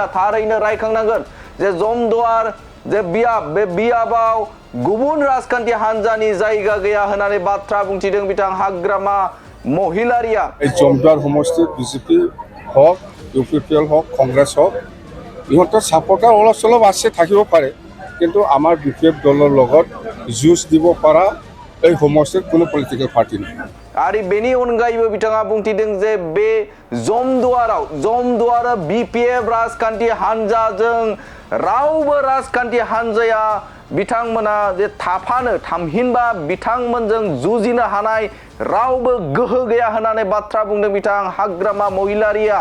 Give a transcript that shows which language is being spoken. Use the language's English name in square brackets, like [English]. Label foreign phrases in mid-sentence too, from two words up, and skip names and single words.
[Bodo] थारैनो रायखांनांगोन जे जमदुवार जे बे बियाबाव गुबुन राजखान्थि हानजानि जायगा गैया होननानै बाथ्रा बुंथिदों बिथां हाग्रामा महिलारिया। [Assamese] জমদুৱাৰ সমষ্টি বিজেপি হক ইউপিপিএল হক কংগ্ৰেছ হক ইতৰ চাপৰ্টাৰ অলপ সলপ আছে থাকিব পাৰে কিন্তু আমাৰ বিপেফ দলৰ লগত যুঁজ দিব পৰা এই সমষ্টিৰ কোনো [English] political party [Assamese] নাই। [Bodo] आरो बेनि अनगायैबो बिथाङा बुंथिदों जे बे जमदुवार बीपीएफ राजखान्थि हानजाजों रावबो राजखान्थि हानजाया बिथांमोना जे थामहिनबा बिथांमोनजों जुजिनो हानाय रावबो गोहो गैया होननानै बाथ्रा बुंदों बिथां हाग्रामा महिलारिया।